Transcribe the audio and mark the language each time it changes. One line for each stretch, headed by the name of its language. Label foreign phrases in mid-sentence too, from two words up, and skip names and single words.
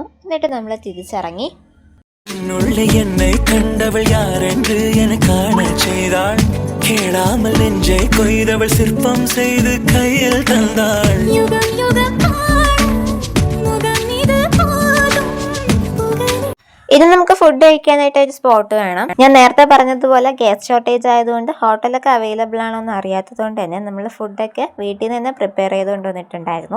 Malayalam: എന്നിട്ട് നമ്മൾ തിരിച്ചിറങ്ങി.
Tamil: என்னை கண்டவள் யார் என்று என காண செய்தாள். கேளாமல் நெஞ்சை கொய்தவள் சிற்பம் செய்து கையில் தந்தாள்.
Malayalam: ഇനി നമുക്ക് ഫുഡ് കഴിക്കാനായിട്ട് ഒരു സ്പോട്ട് വേണം. ഞാൻ നേരത്തെ പറഞ്ഞതുപോലെ ഗ്യാസ് ഷോർട്ടേജ് ആയതുകൊണ്ട് ഹോട്ടലൊക്കെ അവൈലബിൾ ആണോ എന്ന് അറിയാത്തതുകൊണ്ട് തന്നെ നമ്മൾ ഫുഡൊക്കെ വീട്ടിൽ നിന്ന് പ്രിപ്പയർ ചെയ്ത് കൊണ്ടുവന്നിട്ടുണ്ടായിരുന്നു.